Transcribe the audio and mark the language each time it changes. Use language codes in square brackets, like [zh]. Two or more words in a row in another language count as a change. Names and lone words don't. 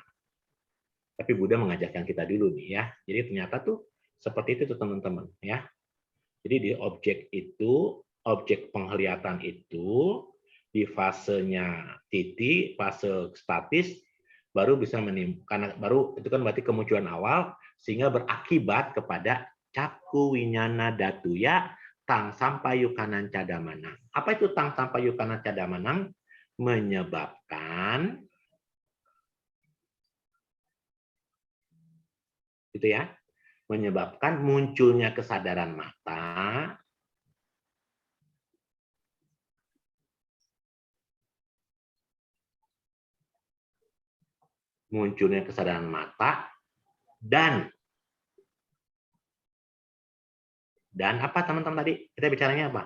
[id] Tapi Buddha mengajarkan kita dulu nih ya. Jadi ternyata tuh seperti itu tuh teman-teman ya. Jadi di objek itu, objek penglihatan itu di fasenya titik, fase statis baru bisa karena baru itu kan berarti kemunculan awal sehingga berakibat kepada [pi] caku winyana datuya tang sampayukanan cadamanang. Apa itu tang sampayukanan cadamanang? [id] Menyebabkan gitu ya, menyebabkan munculnya kesadaran mata, dan apa teman-teman tadi kita bicaranya apa?